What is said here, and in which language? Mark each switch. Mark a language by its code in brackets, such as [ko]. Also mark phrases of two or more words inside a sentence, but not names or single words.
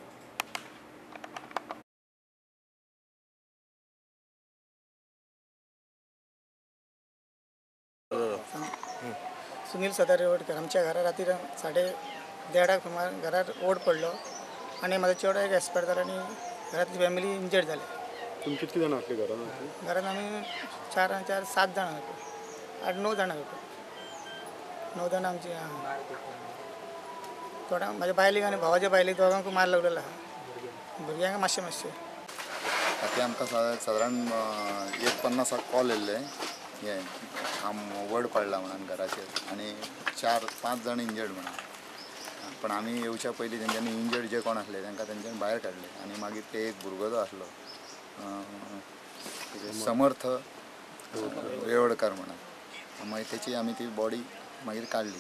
[mr] सुनील सदार रेवडकर आमच्या घरा रात्री 1:30 सुमार घरात ओढ पडलो आणि माझा चेडो एक एक्सपायर झाला आणि घरातली फॅमिली इंजर्ड झाली। तुम्ही किती जण असले घरात? घरात आम्ही 7 जण होतो, 8-9 जण होतो। [kok] 9 जण आमची थोडा माझ्या बायलेक आणि भावाच्या बायलेक दोघांक मार लागलेला भुरग्यांक मातशें आता आमकां साधारण 1:50 कॉल येयल्ले हे वड पडला म्हणून घराचेर आणि 4-5 जण इंजर्ड म्हणून। पण आम्ही येवच्या पयलीं तेंच्यांनी इंजर्ड जे कोण असले तांकां तेंच्यांनी भायर काडले आणि मागीर ते एक भुरगो जो आसलो समर्थ रेवडकर म्हणून, मागीर तेची आमी ती बॉडी मागीर काडली।